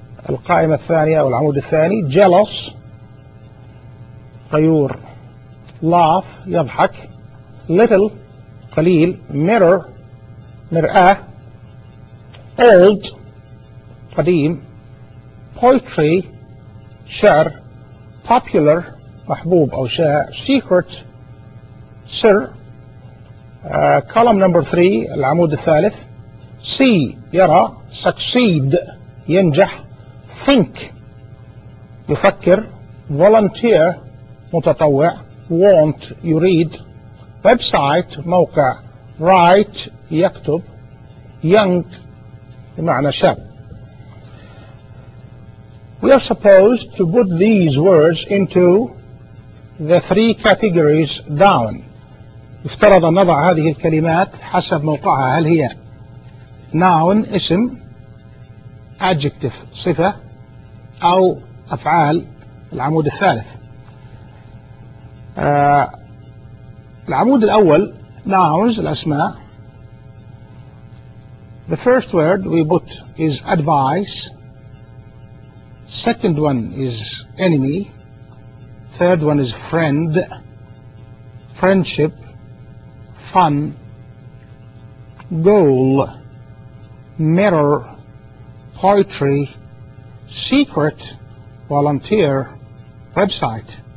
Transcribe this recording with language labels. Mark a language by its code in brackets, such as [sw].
[ar] القائمة الثانية أو العمود الثاني. [en] Jealous, غيور. Laugh, يضحك. Little, قليل. Mirror, مرآة. Old, قديم. Poetry, شعر. [ar] Popular, محبوب أو شائع. [en] Secret, سر. Column number 3, [ar] العمود الثالث. [en] See, يرى. Succeed, ينجح. Think, يفكر. Volunteer, متطوع. Want, يريد. Website, موقع. Write, يكتب. [ar] Young, بمعنى شاب. [en] We are supposed to put these words into the three categories down. [ar] يفترض أن نضع هذه الكلمات حسب موقعها. هل هي noun, اسم, adjective, صفة, أو أفعال, العمود الثالث. العمود الأول nouns الأسماء. [en] The first word we put is advice. Second one is enemy. Third one is friend. Friendship. fun, goal, mirror, poetry, secret, volunteer, website.